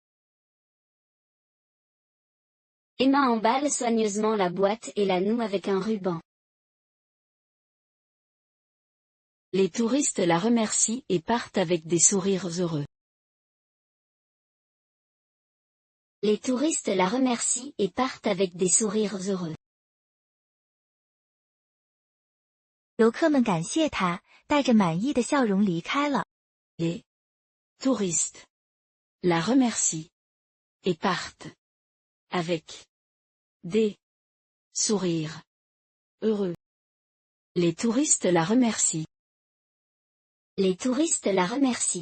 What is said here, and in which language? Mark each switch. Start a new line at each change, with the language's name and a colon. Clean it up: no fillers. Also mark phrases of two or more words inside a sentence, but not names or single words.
French: Emma emballe soigneusement la boîte et la noue avec un ruban. Les touristes la remercient et partent avec des sourires heureux. Les touristes la remercient et partent avec des sourires heureux.
Chinese: 游客们感谢他，带着满意的笑容离开了。
French: Les touristes la remercient et partent avec des sourires heureux. Les touristes la remercient. Les touristes la remercient.